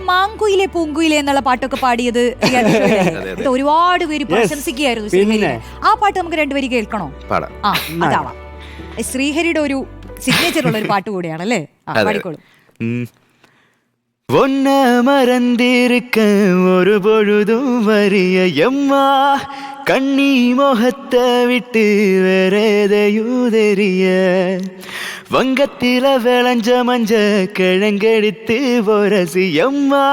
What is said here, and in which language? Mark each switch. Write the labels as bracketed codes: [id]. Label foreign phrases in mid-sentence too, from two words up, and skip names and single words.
[ml] മാങ്കുയിലെ പൂങ്കുയിലെ എന്നുള്ള പാട്ടൊക്കെ പാടിയത് ഇത് ഒരുപാട് പേര് പ്രശംസിക്കുകയായിരുന്നു ശ്രീഹരി. ആ പാട്ട് നമുക്ക് രണ്ടുപേരും കേൾക്കണോ? ആ അതാവാം. ശ്രീഹരിയുടെ ഒരു സിഗ്നേച്ചർ ഉള്ള ഒരു പാട്ട് കൂടിയാണല്ലേ. പാടിക്കോളൂ. [ta] ஒன்ன மறந்திருக்க ஒரு பொழுதும் வரிய எம்மா கண்ணி முகத்தை விட்டு வேறேதையும் தெரிய வங்கத்தில விளைஞ்ச மஞ்ச கிழங்கெடுத்து பொரசி எம்மா